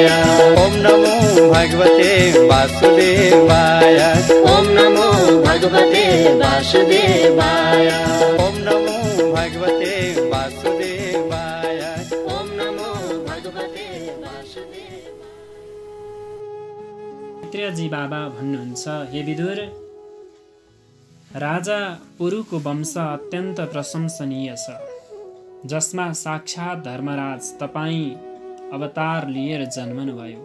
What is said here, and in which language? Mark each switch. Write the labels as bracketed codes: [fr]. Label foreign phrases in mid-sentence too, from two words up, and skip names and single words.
[sa] ओम नमो भगवते वासुदेवाय, ओम नमो भगवते वासुदेवाय, ओम नमो भगवते वासुदेवाय। ओम नमो भगवते वासुदेवाय। [ne] मैत्रेयजी बाबा भन्नुहुन्छ, हे विदुर, राजा पुरुको वंश अत्यन्त प्रशंसनीय छ, जसमा साक्षात् धर्मराज तपाईँ अवतार लिएर जन्मनुभयो।